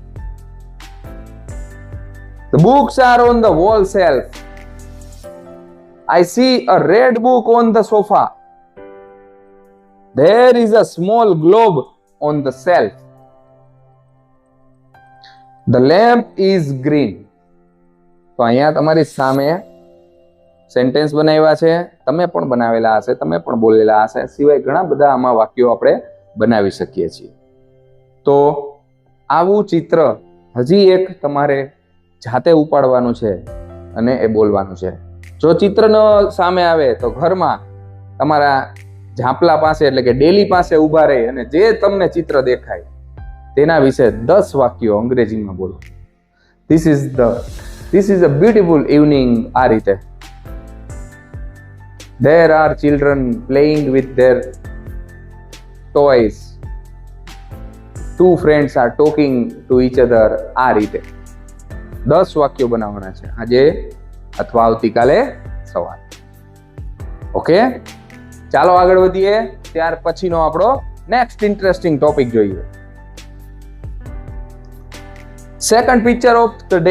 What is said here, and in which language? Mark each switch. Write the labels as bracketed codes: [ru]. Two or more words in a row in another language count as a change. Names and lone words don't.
[en] The books are on the wall shelf. I see a red book on the sofa. There is a small globe on the shelf. The lamp is green. [gu] તો અહીંયા તમારી સામે સેન્ટેન્સ બનાવ્યા છે. તમે પણ બનાવેલા હશે, તમે પણ બોલેલા હશે. સિવાય ઘણા બધા આમાં વાક્યો આપણે બનાવી શકીએ છીએ. તો આવું ચિત્ર હજી એક તમારે જાતે ઉપાડવાનું છે અને એ બોલવાનું છે. જો ચિત્ર ન સામે આવે તો ઘરમાં તમારા ઝાંપલા પાસે એટલે કે ડેલી પાસે ઊભા રહી અને જે તમને ચિત્ર દેખાય તેના વિશે 10 વાક્યો અંગ્રેજીમાં બોલો. [en] This is a beautiful evening. [gu] આ રીતે. [en] There are children playing with their toys. 2 friends are talking to each other. [gu] આ રીતે 10 વાક્યો બનાવવાના છે આજે અથવા આવતીકાલે સવારે. ઓકે, ચાલો આગળ વધીએ. ત્યાર પછીનો આપણો [en] next interesting topic [gu] જોઈએ. [en] Second picture of the day.